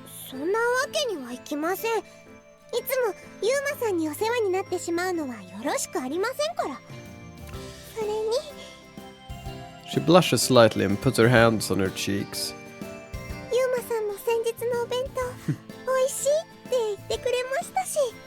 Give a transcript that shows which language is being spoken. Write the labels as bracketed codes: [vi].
[ja] そんなわけにはいきません。いつもユーマさんにお世話になってしまうのはよろしくありませんから。それに [en] She blushes slightly and puts her hands on her cheeks. [ja] ユーマさんも先日のお弁当美味しいって言ってくれましたし。